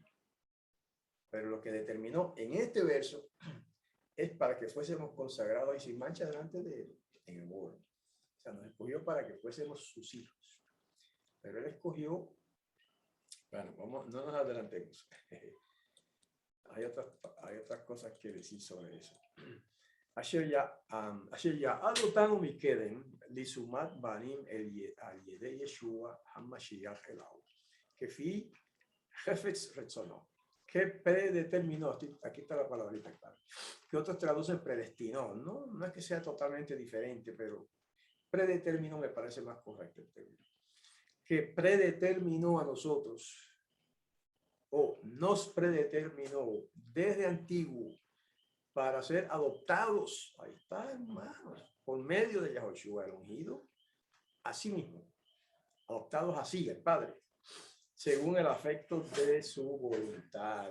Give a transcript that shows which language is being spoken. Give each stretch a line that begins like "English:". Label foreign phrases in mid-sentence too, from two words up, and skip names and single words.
Spanish: Pero lo que determinó en este verso es para que fuésemos consagrados y sin mancha delante de Él en amor. O sea, nos escogió para que fuésemos sus hijos. Pero Él escogió, bueno, no nos adelantemos. Hay otras cosas que decir sobre eso.
Hebrew: אשר יעד אותנו מקדם לשומת בנים על ידי ישוע המשיח אליו כפי חפץ רצונו,
Spanish: que predeterminó, aquí está la palabrita clara, que otros traducen predestinó, no es que sea totalmente diferente, pero predeterminó me parece más correcto el término, que predeterminó a nosotros o nos predeterminó desde antiguo para ser adoptados, ahí está, hermanos, por medio de Yahoshua el ungido, así mismo, adoptados así, el Padre, según el afecto de su voluntad.